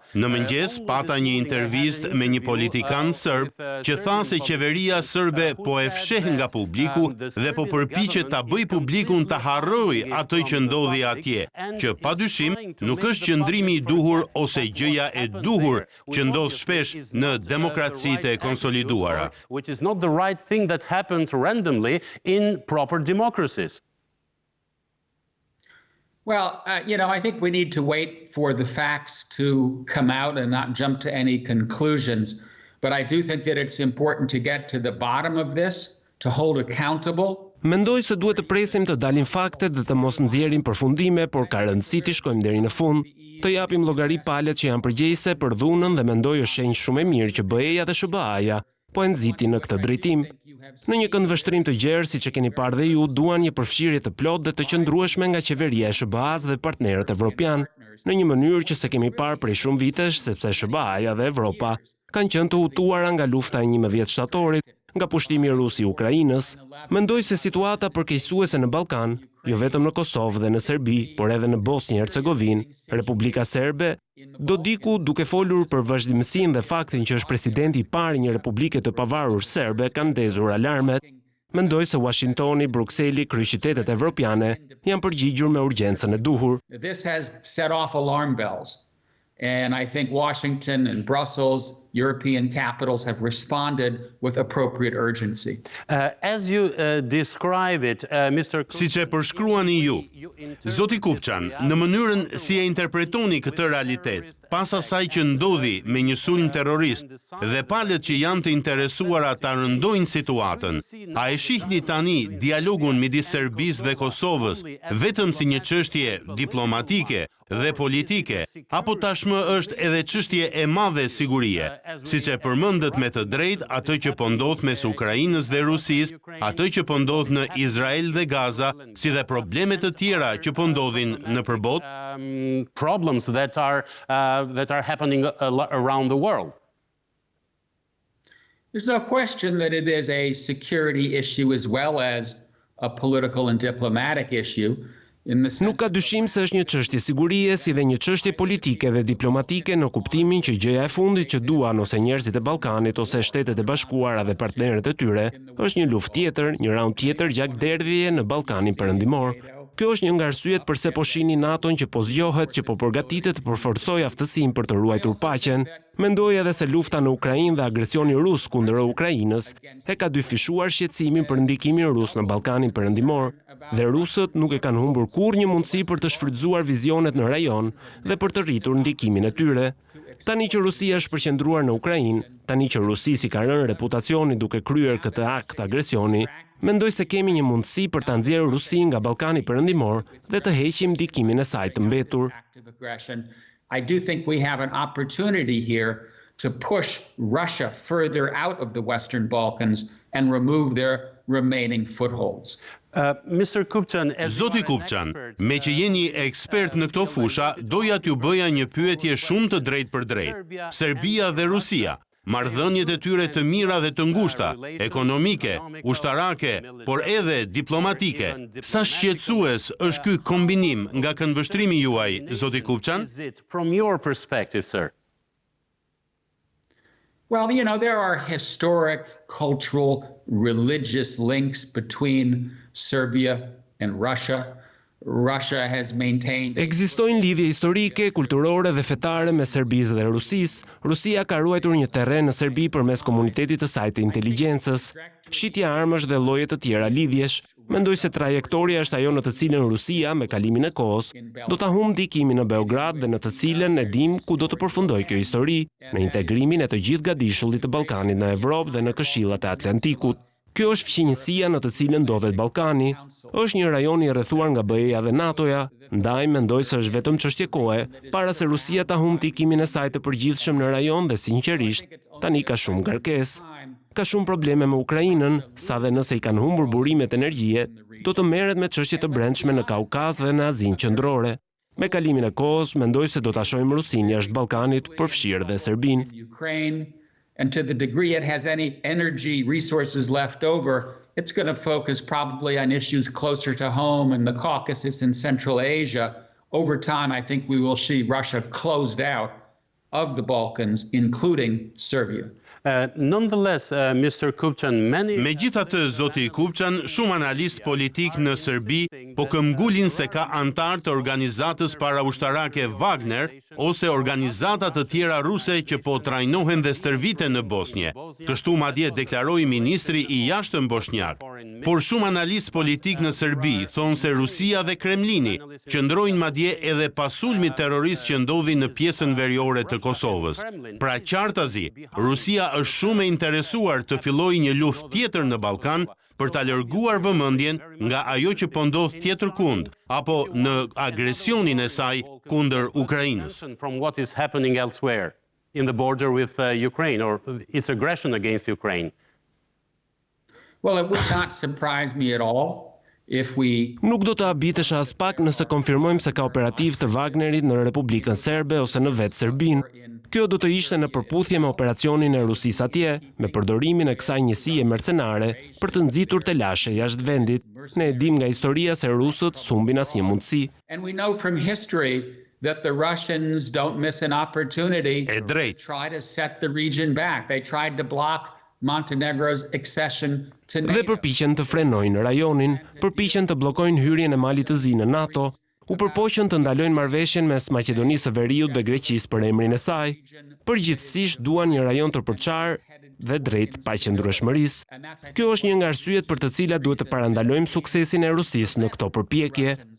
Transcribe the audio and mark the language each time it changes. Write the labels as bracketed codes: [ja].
[sq] Në mëngjes pata një intervistë me një politikan serb që tha se qeveria serbe po e fsheh nga publiku dhe po përpiqet ta bëjë publikun të harrojë atë që ndodhi atje, që padyshim nuk është qëndrimi i duhur ose gjëja e duhur që ndodh shpesh në demokracitë e konsoliduara. [en] Which is not the right thing that happens randomly in proper democracies. Well, I think we need to wait for the facts to come out and not jump to any conclusions. But I do think that it's important to get to the bottom of this, to hold accountable. [sq] Mendoj se duhet të presim të dalin faktet dhe të mos nxjerrim përfundime, por ka rëndësi të shkojmë deri në fund, të japim llogari palët që janë përgjegjëse për dhunën dhe mendoj është shenjë shumë e mirë që BE-ja dhe SBA-ja po e nxitin në këtë drejtim. Në një këndvështrim të gjerë, siç e keni parë dhe ju, duan një përfshirje të plotë dhe të qëndrueshme nga qeveria e SBA-s dhe partnerët evropian, në një mënyrë që se kemi parë prej shumë vitesh, sepse SBA-ja dhe Evropa kanë qenë të hutuara nga lufta e 11 shtatorit, nga pushtimi rus i Ukrainës. Mendoj se situata përkeqësuese në Balkan, jo vetëm në Kosovë dhe në Serbi, por edhe në Bosnjë Hercegovinë, Republika Serbe, Dodiku, duke folur për vazhdimësinë dhe faktin që është presidenti i parë i një republike të pavarur serbe, kanë ndezur alarmet. Mendoj se Washingtoni, Brukseli, kryeqytetet evropiane janë përgjigjur me urgjencën e duhur. [en] This has set off alarm bells. And I think Washington and Brussels, European capitals have responded with appropriate urgency. As you describe it, Mr. [sq] Siç e përshkruani ju, Zoti Kupçan, në mënyrën si e interpretoni këtë realitet, pas asaj që ndodhi me një sulm terrorist dhe palët që janë të interesuara ta rëndojnë situatën, a e shihni tani dialogun midis Serbisë dhe Kosovës vetëm si një çështje diplomatike dhe politike, apo tashmë është edhe çështje e madhe sigurie, siç e përmendët me të drejtë atë që po ndodh mes Ukrainës dhe Rusisë, atë që po ndodh në Izrael dhe Gaza, si dhe probleme të tjera që po ndodhin nëpër botë? [en] Problems that are happening around the world. There's no question that it is a security issue as well as a political and diplomatic issue. [sq] Nuk ka dyshim se është një çështje sigurie, si dhe një çështje politike dhe diplomatike në kuptimin që gjëja e fundit që duan ose njerëzit e Ballkanit ose Shtetet e Bashkuara dhe partnerët e tyre është një luftë tjetër, një raund tjetër gjakderdhjeje në Ballkanin Perëndimor. Kjo është një nga arsyet pse po shihni NATO-n që po zgjohet, që po përgatitet të përforcojë aftësinë për të ruajtur paqen. Mendoj edhe se lufta në Ukrainë dhe agresioni rus kundër Ukrainës e ka dyfishuar shqetësimin për ndikimin rus në Ballkanin Perëndimor, dhe rusët nuk e kanë humbur kurrë një mundësi për të shfrytzuar vizionet në rajon dhe për të rritur ndikimin e tyre. Tani që Rusia është përqendruar në Ukrainë, tani që Rusisi ka rënë reputacioni duke kryer këtë akt agresioni, mendoj se kemi një mundësi për ta nxjerrë Rusinë nga Ballkani Perëndimor dhe të heqim ndikimin e saj të mbetur. [en] I do think we have an opportunity here to push Russia further out of the Western Balkans and remove their remaining footholds. Mr. Kupçan, [sq] Zoti Kupçan, me që jeni ekspert në këto fusha, doja t'ju bëja një pyetje shumë të drejtë për drejtë. Serbia dhe Rusia, marrëdhëniet e tyre të mira dhe të ngushta, ekonomike, ushtarake, por edhe diplomatike. Sa shqetësues është ky kombinim nga këndvështrimi juaj, Zoti Kupçan? [en] From your perspective, sir. Well, there are historic, cultural, religious links between Serbia and Russia. Russia has maintained... [sq] Ekzistojnë lidhje historike, kulturore dhe fetare me Serbisë dhe Rusisë. Rusia ka ruajtur një terren në Serbi përmes komunitetit të saj të inteligjencës, shitja armësh dhe lloje të tjera lidhjesh. Mendoj se trajektoria është ajo në të cilën Rusia, me kalimin e kohës, do ta humbë ndikimin në Beograd dhe në të cilën e dim ku do të përfundojë kjo histori, në integrimin e të gjithë gadishullit të Ballkanit në Evropë dhe në këshillat e Atlantikut. Kjo është fqinjësia në të cilën ndodhet Ballkani. Është një rajon i rrethuar nga BE-ja dhe NATO-ja, ndaj mendoj se është vetëm çështje kohe para se Rusia ta humbë ndikimin e saj të përgjithshëm në rajon dhe sinqerisht, tani ka shumë ngarkesë. Ka shumë probleme me Ukrainën, sa dhe nëse i kanë humbur burimet energjie, do të merret me çështje të brendshme në Kaukaz dhe në Azinë Qendrore. Me kalimin e kohës, mendoj se do ta shohim Rusinë jashtë Ballkanit, përfshirë dhe Serbinë. [en] And to the degree it has any energy resources left over, it's going to focus probably on issues closer to home in the Caucasus and Central Asia. Over time, I think we will see Russia closed out of the Balkans, including Serbia. Nonetheless, Mr. Kupchan, [sq] Megjithatë, zoti Kupchan, shumë analist politik në Serbi po këmbgulin se ka antar të organizatës paraushtarake Wagner ose organizata të tjera ruse që po trajnohen dhe stërviten në Bosnje. Kështu madje deklaroi ministri i jashtëm bosnjak. Por shumë analist politik në Serbi thonë se Rusia dhe Kremlini qëndrojnë madje edhe pas sulmit terrorist që ndodhi në pjesën veriore të Kosovës. Pra qartazi, Rusia është shumë e interesuar të fillojë një luftë tjetër në Balkan për ta larguar vëmendjen nga ajo që po ndodh tjetër kund, apo në agresionin e saj kundër Ukrainës. From what is happening elsewhere in the border with Ukraine or its aggression against Ukraine. Well, it would not surprise me at all if we Nuk do të habitesha as pak nëse konfirmojmë se ka operativ të Wagnerit në Republikën Serbe ose në vetë Serbinë. Kjo do të ishte në përputhje me operacionin e Rusisë atje, me përdorimin e kësaj njësie mercenare për të nxitur të lashe jashtë vendit. Ne e dim nga historia se rusët sumbin asnjë mundësi. [en] And we know from history that the Russians don't miss an opportunity [sq] E drejt. [en] to try to set the region back. They tried to block Montenegro's accession to [sq] Dhe [en] NATO. [sq] përpiqen të frenojnë rajonin, përpiqen të bllokojnë hyrjen e Malit të Zi në NATO, u përpoqën të ndalojnë marrëveshjen mes Maqedonisë së Veriut dhe Greqisë për emrin e saj. Përgjithsisht duan një rajon të përçar dhe drejt paqëndrueshmërisë. Kjo është një nga arsyet për të cilat duhet të parandalojmë suksesin e Rusisë në këto përpjekje.